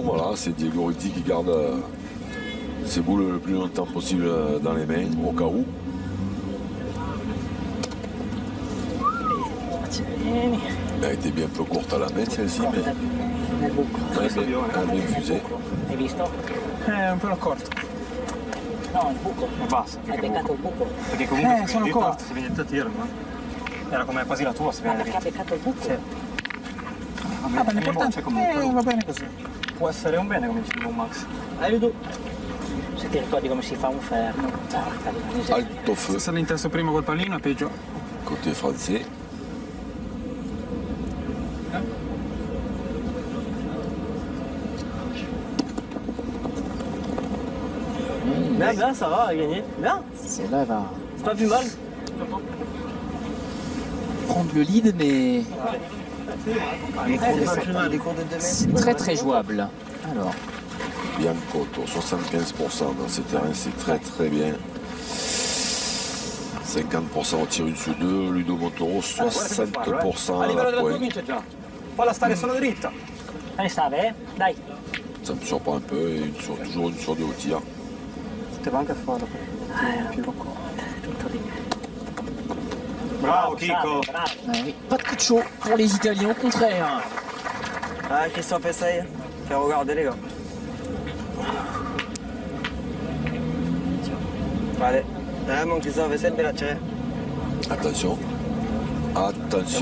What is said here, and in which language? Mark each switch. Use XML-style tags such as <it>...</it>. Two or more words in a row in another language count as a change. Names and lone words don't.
<fr>Voilà, c'est Diego Ruti qui garde ses boules le plus longtemps possible dans les mains, au cas où. Elle a été bien peu courte à la main, celle-ci, mais elle a bien fusé.</fr> <it>Un po' corto. No, il buco. E basta. Hai beccato il buco. Perché comunque sono corto. si viene da tirare, no? Era come quasi la tua, si viene Perché ha beccato il buco? Sì. Ah, ma l'importante va bene così. Può essere un bene, come dice Max. Allez, se ti ricordi come si fa un fermo.</it> <fr>Alto feu,</fr> <it>Se l'intesto prima col pallino è peggio.</it> <fr>côté français. Bien, ça va, elle a gagné. Bien. Celle-là va C'est pas plus mal. prendre le lead, mais C'est pas plus mal, des cours de 2 mètres. c'est très jouable. Alors, Biancotto, 75% dans ces terrains, c'est très bien. 50% au tir 1 su 2, Ludo Montoro 60%</fr> <it>A</it> <fr>à</fr> <it>livello</it> <fr>la</fr> <it>della tua</it> <fr>pointe.</fr> <it>vince già. Falla stare solo dritta. Dai, stave, dai. Ça me surprend un peu, et toujours une sur 2 au tir. Poteva anche farlo. Tutto di me. Bravo Chico. Bravo.</it> <fr>oui, pas de coup de chaud pour les Italiens, au contraire. Ah, Christophe essaye. Fais regarder les gars. Allez. Ah, mon Christophe essaie de bien la tirer. Attention. Attention.</fr>